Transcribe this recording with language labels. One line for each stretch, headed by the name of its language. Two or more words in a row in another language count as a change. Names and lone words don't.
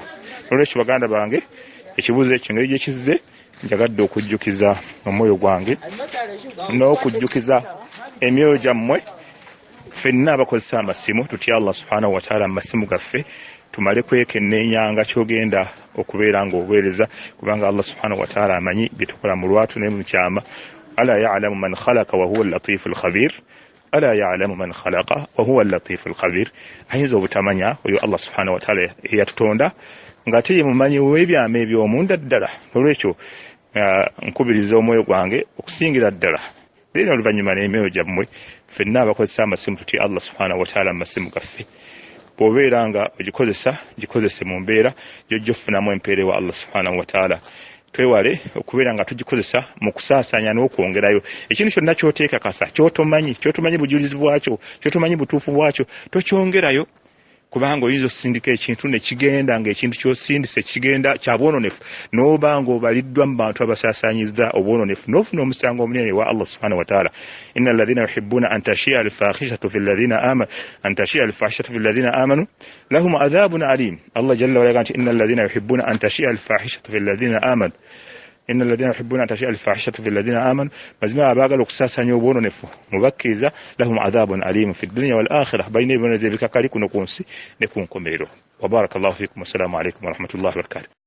Ganda: N'olwekyo baganda bange ekibuuzo ekyo ngeri gye kizze njagadde okujjukiza omwoyo gwange n'okujjukiza emyoyo gyammwe ffenna abakozesa amasimu tutya
Arabic: الله سبحانه وتعالى
Ganda: mu masimu gaffe tumale kwekennenyanga kyogenda okubeera ng'obuweereza kubanga
Arabic: الله سبحانه وتعالى
Ganda: amanyi byetukola mu lwatu ne mu kyama.
Arabic: ألا يعلم من خلق وهو اللطيف الخبير، ألا يعلم من خلق وهو اللطيف الخبير.
Ganda: Ayinza obutamanya oyo
Arabic: الله سبحانه وتعالى
Ganda: eyatutonda ng'ate ye mumanyi w'ebyama eby'omunda ddala. Olwekyo nkubiriza omwoyo gwange okusingira ddala era oluvannyuma n'emyoyo gyammwe ffenna abakozesa amasimu tutya
Arabic: الله سبحانه وتعالى
Ganda: mu masimu gaffe. Bw'obeera nga gikozese mu mbeera gy'ojja okufunamu empeera ewa
Arabic: الله سبحانه وتعالى.
Ganda: Twewale okubeera nga tugikozesa mu kusaasaanya n'okwongerayo ekintu kyonna ky'oteeka kasa kyotomanyi bujulizi bwakyo kyotomanyi butuufu bwakyo tokyongerayo kubanga oyinza okusindika ekintu ne kigenda ng'ekintu ky'osindise kigenda kya bwononefu n'oba ng'obaliddwa mu bantu abasaasaanyiza obwononefu n'ofuna omusango omunene wa
Arabic: الله سبحانه وتعالى. إن الذين يحبون أن تشيع الفاحشة في الذين آمنوا لهم عذاب أليم. الله جل وعلا قال إن الذين يحبون أن تشيع الفاحشة في الذين آمنوا إن الذين يحبون أن تشيع الفاحشة في الذين آمنوا,
Ganda: mazima abaagala okusaasaanya obwononefu mubakkiriza
Arabic: لهم عذاب أليم في الدنيا والآخرة,
Ganda: bayina ebibonerezo ebikakali kuno ku nsi ne ku nkomerero.
Arabic: وبارك الله فيكم، والسلام عليكم ورحمة الله وبركاته.